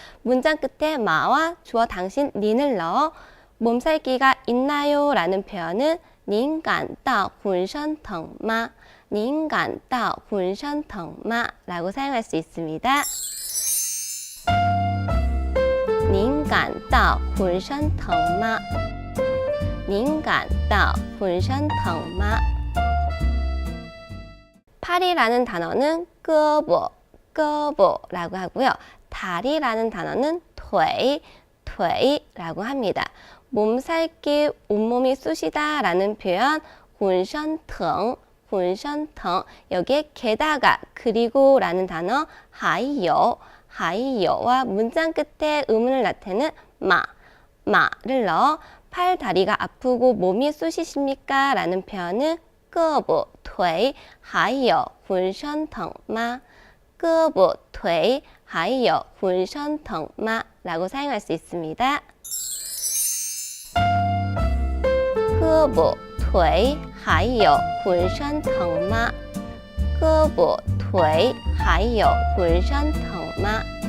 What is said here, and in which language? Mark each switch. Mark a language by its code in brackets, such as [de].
[ko] 문장 끝에 마와 주어 당신 닌을 넣어 몸살기가 있나요? 라는 표현은 [zh] 您感到浑身疼吗? 您感到浑身疼吗? [ko] 라고 사용할 수 있습니다. [zh] 您感到浑身疼吗?您感到浑身疼吗? [ko] 팔이라는 단어는 胳膊 라고 하고요. 다리라는 단어는 腿 라고 합니다. 몸살기, 온몸이 쑤시다 라는 표현 浑身疼 여기에 게다가 그리고 라는 단어 还有 와 문장 끝에 의문을 나타내는 마를 넣어 팔, 다리가 아프고 몸이 쑤시십니까? 라는 표현은 [zh] 胳膊腿还有浑身疼吗? 胳膊腿还有浑身疼吗? [ko] 라고 사용할 수 있습니다. [zh] 胳膊腿还有浑身疼吗? 胳膊腿还有浑身疼吗?